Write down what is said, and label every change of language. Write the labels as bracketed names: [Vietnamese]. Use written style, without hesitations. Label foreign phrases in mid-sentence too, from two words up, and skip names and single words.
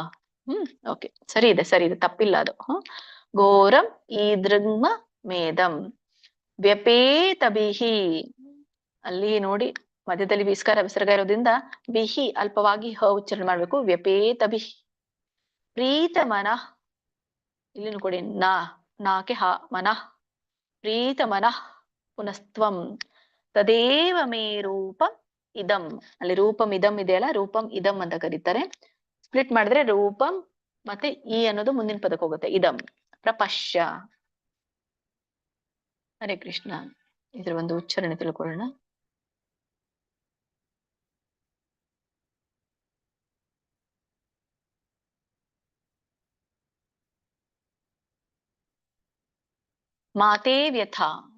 [Kannada] ಓಕೆ, ಸರಿ ಇದೆ, ಸರಿ ಇದೆ, ತಪ್ಪಿಲ್ಲ ಅದು. [Sanskrit] ಘೋರಂ ಈದೃಂಮ ಮೇದಂ ವ್ಯಪೇತಭಿಹಿ. [Kannada] ಅಲ್ಲಿ ನೋಡಿ ಮಧ್ಯದಲ್ಲಿ ವಿಸ್ಕಾರ ವಿಸರ್ಗ ಇರೋದ್ರಿಂದ ಬಿಹಿ ಅಲ್ಪವಾಗಿ ಹ ಉಚ್ಚಾರಣೆ ಮಾಡ್ಬೇಕು. [Sanskrit] ವ್ಯಪೇತಭಿ ಪ್ರೀತ ಮನಃ. [Kannada] ಇಲ್ಲಿ ಕೊಡಿ ನಾಕೆ ಹ ಮನಃ. [Sanskrit] ಪ್ರೀತ ಮನಃ ಪುನಸ್ತ್ವಂ ತದೇವ ಮೇ ರೂಪಂ ಇದಂ. [Kannada] ಅಲ್ಲಿ [Sanskrit] ರೂಪಂ ಇದಂ [Kannada] ಇದೆಯಲ್ಲ, [Sanskrit] ರೂಪಂ ಇದಂ [Kannada] ಅಂತ ಕರೀತಾರೆ. ಸ್ಪ್ಲಿಟ್ ಮಾಡಿದ್ರೆ ರೂಪಂ ಮತ್ತೆ ಈ ಅನ್ನೋದು ಮುಂದಿನ ಪದಕ್ಕೆ ಹೋಗುತ್ತೆ. [Sanskrit] ಇದಂ ಪ್ರಪಶ್ಯ. ಹರೇ ಕೃಷ್ಣ. [Kannada] ಇದ್ರ ಒಂದು ಉಚ್ಚಾರಣೆ ತಿಳ್ಕೊಳ್ಳೋಣ. [Sanskrit] ಮಾತೇ ವ್ಯಥಾ.